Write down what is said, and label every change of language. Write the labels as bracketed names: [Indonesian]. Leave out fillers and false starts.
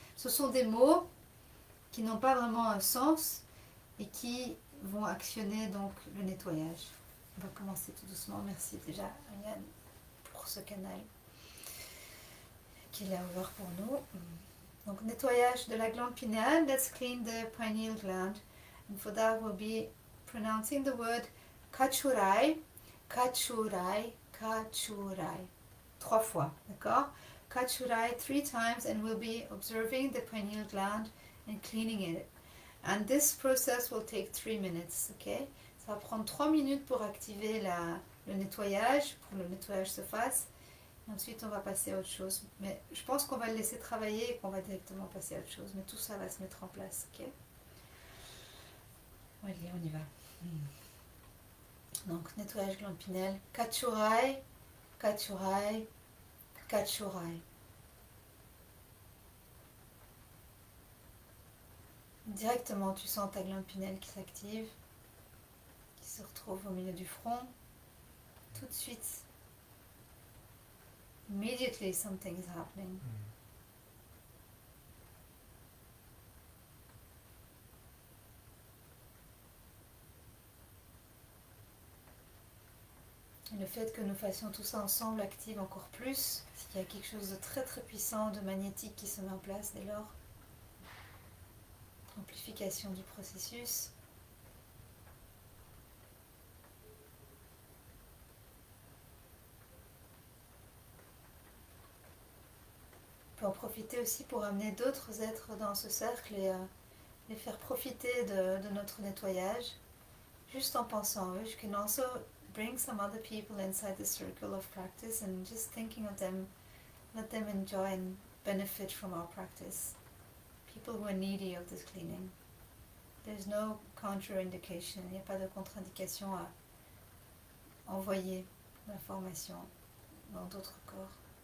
[French] Ce sont des mots qui n'ont pas vraiment un sens et qui vont actionner donc le nettoyage. On va commencer tout doucement. Merci déjà à Yann pour ce canal qu'il a ouvert pour nous. Donc nettoyage de la glande pinéale. [English] Let's clean the pineal gland. And for that we'll be pronouncing the word kachurai, kachurai, kachurai. [French] 3 fois, d'accord? [English] Kachurai 3 times, and we'll be observing the pineal gland and cleaning it. And this process will take 3 minutes, ok? [French] Ça va prendre 3 minutes pour activer le nettoyage, pour que le nettoyage se fasse. Et ensuite, on va passer à autre chose. Mais je pense qu'on va le laisser travailler et qu'on va directement passer à autre chose. Mais tout ça va se mettre en place, ok? Allez, on y va. Donc, nettoyage glande pinéale. Kachurai, kachurai, kachurai. Directement, tu sens ta glande pinéale qui s'active, qui se retrouve au milieu du front. Tout de suite. [English] Immediately something is happening. [French] Et le fait que nous fassions tout ça ensemble active encore plus, parce qu'il y a quelque chose de très très puissant, de magnétique qui se met en place dès lors. Amplification du processus. On peut en profiter aussi pour amener d'autres êtres dans ce cercle et les faire profiter de notre nettoyage, juste en pensant à eux. [English] You can also bring some other people inside the circle of practice and just thinking of them, let them enjoy and benefit from our practice. People who are needy of this cleaning. There's no contraindication, [French] il n'y a pas de contre-indication à envoyer l'information dans d'autres corps.